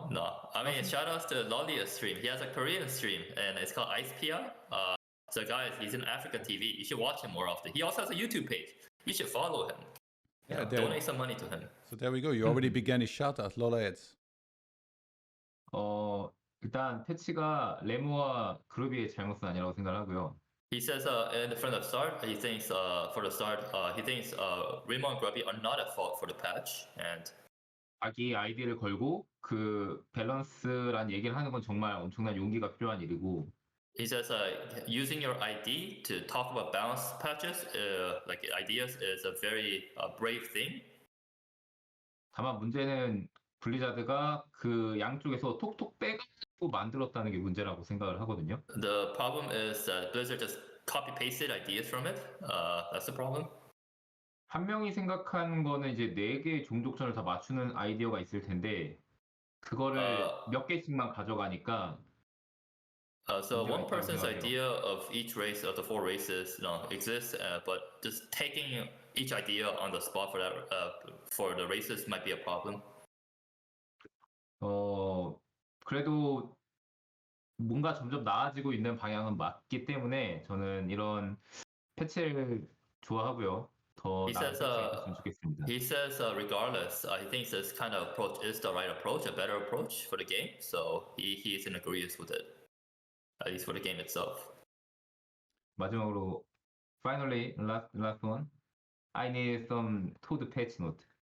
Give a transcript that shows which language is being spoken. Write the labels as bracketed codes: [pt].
[en] No. I mean, shout outs to LawLiet stream. He has a Korean stream and it's called IcePI. So guys, he's in Africa TV. You should watch him more often. He also has a YouTube page. You should follow him. Yeah, donate some money to him. So there we go. You already began his shout out, LawLiet. [ko] 일단 패치가 레모와 그루비의 잘못은 아니라고 생각을 하고요. [en] He says from the start, he thinks for the start, he thinks Remo and Grubby are not at fault for the patch, and [ko] 자기 아이디를 걸고 그 밸런스란 얘기를 하는 건 정말 엄청난 용기가 필요한 일이고. [en] He says using your ID to talk about balance patches, like ideas, is a very brave thing. [ko] 다만 문제는 블리자드가 그 양쪽에서 톡톡 빼가지고 만들었다는 게 문제라고 생각을 하거든요. [en] The problem is that Blizzard just copy pasted ideas from it. That's the problem. [ko] 한 명이 생각한 거는 이제 4개의 종족전을 다 맞추는 아이디어가 있을 텐데 그거를 몇 개씩만 가져가니까. [en] So one person's idea of each race of the 4 races, you know, exists, but just taking each idea on the spot for that for the races might be a problem. [ko] 그래도 뭔가 점점 나아지고 있는 방향은 맞기 때문에 저는 이런 패치를 좋아하고요. 더 나은 패치가 됐으면 좋겠습니다. [en] He says regardless, he thinks this kind of approach is the right approach, a better approach for the game. So he is in agreement with it. At least for the game itself. [ko] 마지막으로, [en] finally, last one. I need some ToD patch note.